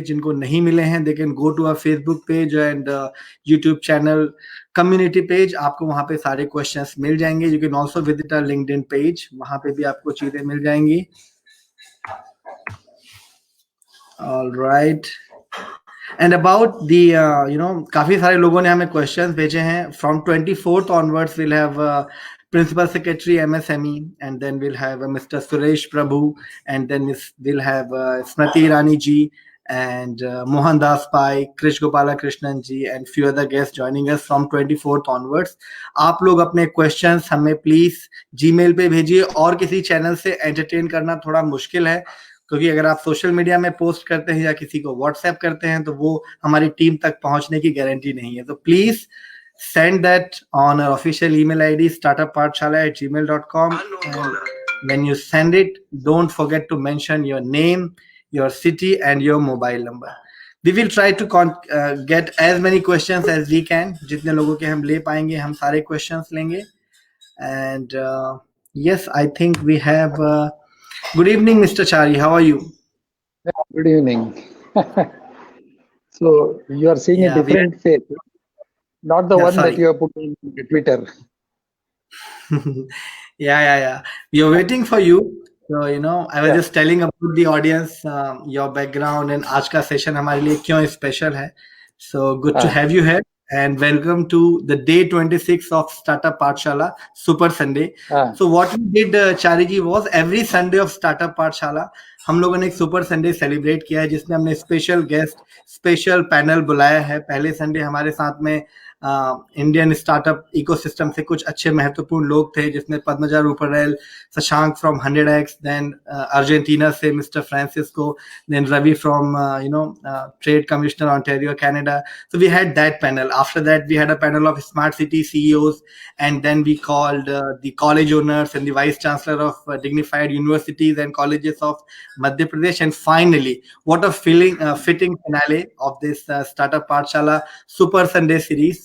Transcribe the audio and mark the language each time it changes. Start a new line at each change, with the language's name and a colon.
Hindi: जिनको नहीं मिले हैं
English: They can go to our Facebook page and YouTube channel community page.
Hindi: आपको वहां पे सारे क्वेश्चंस मिल जाएंगे.
English: you can also visit our LinkedIn page,
Hindi: वहां पे भी आपको चीजें मिल जाएंगी.
English: alright, and about the
Hindi: काफी सारे लोगों ने हमें क्वेश्चंस भेजे हैं.
English: From 24th onwards will have Principal Secretary MSME, and then we'll have Mr. Suresh Prabhu, and then we'll have Smriti Irani ji and Mohan Das Pai, Krish Gopala Krishnan ji, and few other guests joining us from 24th onwards.
Hindi: आप लोग अपने questions हमें please Gmail पे भेजिए. और किसी channel से entertain करना थोड़ा मुश्किल है, क्योंकि अगर आप सोशल मीडिया में पोस्ट करते हैं या किसी को व्हाट्सएप करते हैं तो वो हमारी टीम तक पहुंचने की गारंटी नहीं है. तो
English: Please send that on our official email ID startuppathshala@gmail.com, and when you send it, don't forget to mention your name, your city and your mobile number. We will try to get as many questions as we can.
Hindi: जितने लोगों के हम ले पाएंगे हम सारे questions लेंगे.
English: And yes, I think we have good evening, Mr. Chari, how are you? Good evening. So you are seeing a different face, not the one that you have put on Twitter. Yeah. We are waiting for you. So I was just telling about the audience your background and
Hindi: आज का session हमारे लिए क्यों special है.
English: So good to have you here and welcome to the day 26 of Startup Pathshala Super Sunday. So what we did Chari ji was every Sunday of Startup Pathshala
Hindi: हम लोगों ने एक सुपर संडे सेलिब्रेट किया है जिसमें हमने special guest, special panel बुलाया है. पहले संडे हमारे साथ में इंडियन स्टार्टअप इकोसिस्टम से कुछ अच्छे महत्वपूर्ण लोग थे, जिसमें Padmaja Ruparel, Shashank from 100x, then Argentina से mister Francisco, then Ravi
English: From trade commissioner Ontario Canada. So we had that panel. After that, we had a panel of smart city CEOs, and then we called the college owners and the vice chancellor of dignified universities and colleges of Madhya Pradesh. And finally, what a fitting finale of this Startup Pathshala Super Sunday series.